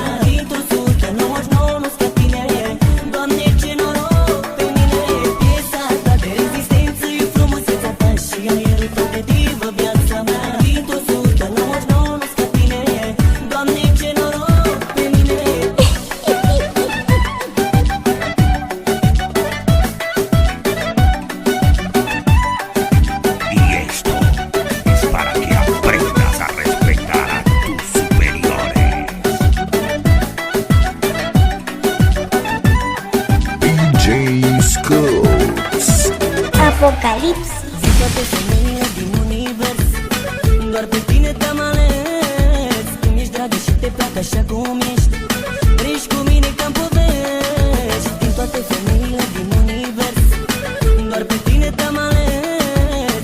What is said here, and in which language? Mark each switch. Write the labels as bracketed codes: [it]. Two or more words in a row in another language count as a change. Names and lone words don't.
[ro] Dintr-o 199 nu-ți ca tine, Doamne, ce noroc pe mine. Piesa ta de rezistență e frumusețea ta și aerul tău de divă, viața mea. Dintr-o 199 nu-ți ca tine, Doamne, ce noroc pe mine. [es] Y esto es para que aprendas a respetar a tus superiores. DJ Scoots. Apocalipsis. [ro] Zi toate femeile din univers, doar pe tine te-am ales. Când ești dragă și te plac așa cum ești, treci cu mine ca-n povești. Din toate femeile din univers, doar pe tine te-am ales.